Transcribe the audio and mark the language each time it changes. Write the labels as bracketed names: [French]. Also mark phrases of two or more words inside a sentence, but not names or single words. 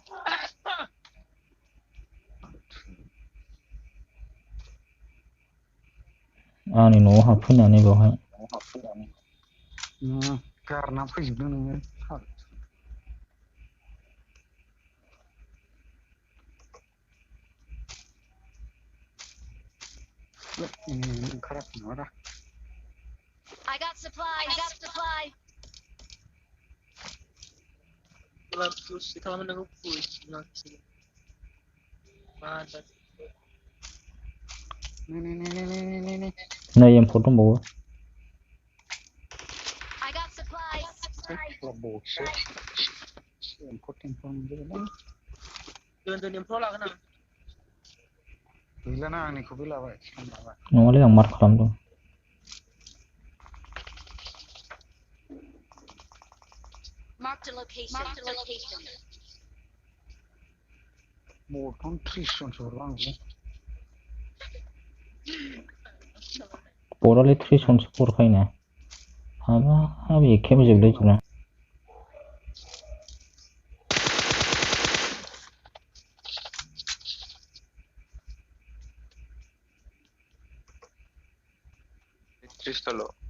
[Bodo] आंनि न'आव हाबफैनानै बेवहाय गारना फैजोबदों नोङो ओंखाराखै नङादा [English] I got supplies. [Bodo] नै M4 दंबावो [English] I got supplies. [Bodo] बक्सो M4 मोनजोबबाय दोन एम्फौ लागोन आं गैलाना आंनिखौ बे लाबाय सानलाबाय नङालै आं मार्क खालामदों [English] Marked a location. [Bodo] बर्थमान 30 जनसो हरबाय आंनो बरालाय 30 जनसो हरखायोना हाबाब एखेबो जोबलायजोबना Tristolo